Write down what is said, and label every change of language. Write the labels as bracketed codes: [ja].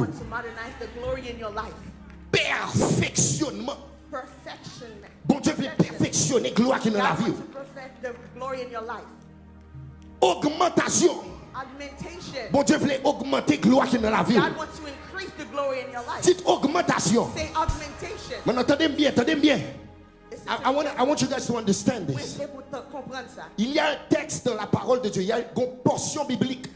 [en] wants to modernize the glory in your life. [fr] Perfectionnement. [en] Perfection. [fr] Bon Dieu voulait perfectionner gloire qui est dans la [en] God [fr] vie. [en] wants to perfect the glory in your life. [fr] Augmentation. [en] Augmentation. [fr] Bon Dieu voulait augmenter gloire qui est dans la vie. [en] God wants to increase the glory in your life. [fr] Dites augmentation. [en] Say augmentation. [fr] Maintenant, attendez bien, attendez bien. [en] Listen I want you guys to understand to this. me. [fr] Vous pouvez comprendre ça. Il y a un texte dans la parole de Dieu, il y a une portion biblique